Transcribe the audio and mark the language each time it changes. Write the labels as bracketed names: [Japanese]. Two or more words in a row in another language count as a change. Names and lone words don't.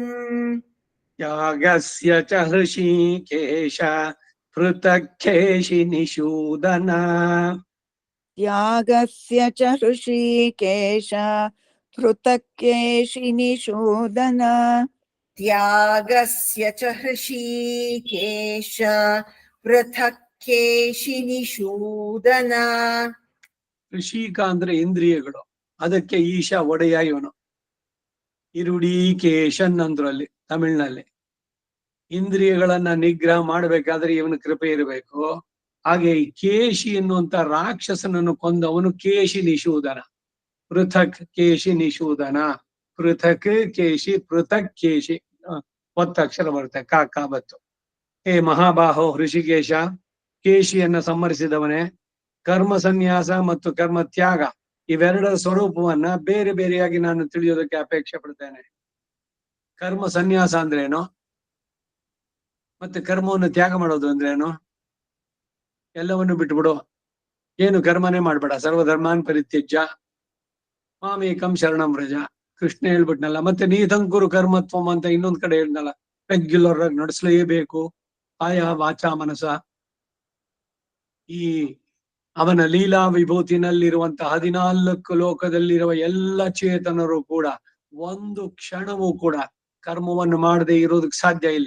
[Sanskrit] ತ್ಯಾಗಸ್ಯ ಚ ಹೃಷೀಕೇಶ ಪೃಥಕ್ ಕೇಶಿನಿಷೂದನ. ತ್ಯಾಗಸ್ಯ ಚ ಹೃಷೀಕೇಶ ಪೃಥಕ್ ಕೇಶಿನಿಷೂದನ. ತ್ಯಾಗಸ್ಯ ಚ ಹೃಷೀಕೇಶ ಪೃಥಕ್ ಕೇಶಿನಿಷೂದನ. [Kannada] ಋಷಿಕ ಅಂದ್ರೆ ಇಂದ್ರಿಯಗಳು, ಅದಕ್ಕೆ ಈಶ ಒಡೆಯ ಇವನು. ಇರುಡೀಕೇಶನ್ ಅಂದ್ರು ಅಲ್ಲಿ ತಮಿಳ್ನಲ್ಲಿ. ಇಂದ್ರಿಯಗಳನ್ನ ನಿಗ್ರಹ ಮಾಡ್ಬೇಕಾದ್ರೆ ಇವನ ಕೃಪೆ ಇರಬೇಕು. ಹಾಗೆ ಈ ಕೇಶಿ ಎನ್ನುವಂತ ರಾಕ್ಷಸನನ್ನು ಕೊಂದವನು ಕೇಶಿ ನಿಶೂದನ. [Sanskrit] ಪೃಥಕ್ ಕೇಶಿ ನಿಶೂದನ. ಪೃಥಕ್ ಕೇಶಿ ಪೃಥಕ್ ಕೇಶಿ [Kannada] ಒತ್ತಕ್ಷರ ಬರುತ್ತೆ, ಕ ಬತ್ತು. ಹೇ ಮಹಾಬಾಹೋ ಹೃಷಿಕೇಶ, ಕೇಶಿಯನ್ನ ಸಂಹರಿಸಿದವನೇ, ಕರ್ಮ ಸನ್ಯಾಸ ಮತ್ತು ಕರ್ಮ ತ್ಯಾಗ ಇವೆರಡರ ಸ್ವರೂಪವನ್ನ ಬೇರೆ ಬೇರೆಯಾಗಿ ನಾನು ತಿಳಿಯೋದಕ್ಕೆ ಅಪೇಕ್ಷೆ ಪಡ್ತೇನೆ. ಕರ್ಮ ಸನ್ಯಾಸ ಅಂದ್ರೇನು, ಮತ್ತೆ ಕರ್ಮವನ್ನು ತ್ಯಾಗ ಮಾಡೋದು ಅಂದ್ರೇನು? ಎಲ್ಲವನ್ನು ಬಿಟ್ಬಿಡು, ಏನು ಕರ್ಮನೇ ಮಾಡ್ಬೇಡ. [Sanskrit] ಸರ್ವಧರ್ಮಾನ್ ಪರಿತ್ಯಜ್ಯ ಮಾಮೇಕಂ ಶರಣಂ ವ್ರಜ. [Kannada] ಕೃಷ್ಣ ಹೇಳ್ಬಿಟ್ನಲ್ಲ. ಮತ್ತೆ [Sanskrit] ನೀತಂಕುರು ಕರ್ಮತ್ವಂ [Kannada] ಅಂತ ಇನ್ನೊಂದ್ ಕಡೆ ಹೇಳ್ನಲ್ಲ. ರೆಗ್ಯುಲರ್ ಆಗಿ ನಡೆಸಲೇಬೇಕು [Sanskrit] ಆಯಾ ವಾಚಾ ಮನಸ. [Kannada] ಈ ಅವನ ಲೀಲಾ ವಿಭೂತಿನಲ್ಲಿರುವಂತಹ 14 ಲೋಕದಲ್ಲಿರುವ ಎಲ್ಲ ಚೇತನರು ಕೂಡ ಒಂದು ಕ್ಷಣವೂ ಕೂಡ ಕರ್ಮವನ್ನು ಮಾಡದೆ ಇರೋದಕ್ಕೆ ಸಾಧ್ಯ ಇಲ್ಲ.